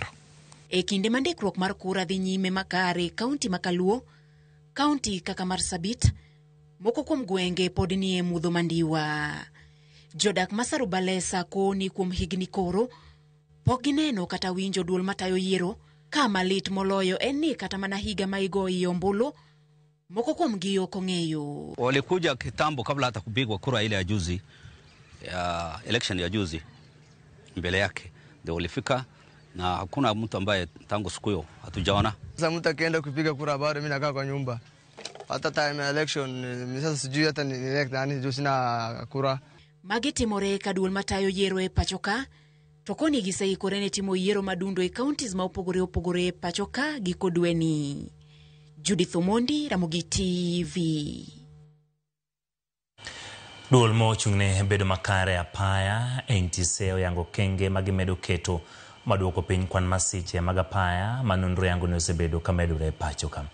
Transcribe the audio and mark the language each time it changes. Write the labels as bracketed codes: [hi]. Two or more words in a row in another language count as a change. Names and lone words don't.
[luo] E kinde mandikruok mar kura dhi nyime makare kaunti makaluo, kaunti kaka Marsabit, moko kuom gwenge pod ni e mudho mandiwa. Jodak ma Saruba Lesa koni kuom higni koro pok gineno kata winjo duol matayo yiero. Kama lit moloyo en ni kata mana higa ma igoyi ombulu moko kuom gi ok ong'eyo. [sw] Walikuja kitambo kabla hata kupigwa kura ile ya juzi, ya election ya juzi, mbele yake ndio walifika, na hakuna mtu ambaye tangu siku hiyo hatujaona. Sasa mtu akienda kupiga kura bado mimi nakaa kwa nyumba. Hata time ya election mimi sasa sijui hata ni elect nani, juu sina kura. [luo] Magitimore ka duol matayo yiero e pachoka, to koni giseikore ne timo yiero madundo e counties ma opogore e pachoka giko dweni. Judith Omondi, Ramogi TV. Duol mochung'ne bedo makare apaya NTSA oyango kenge magimedo keto maduoko piny kwan masiche mag apaya manonro yango ne osebedo kamedore pacho ka.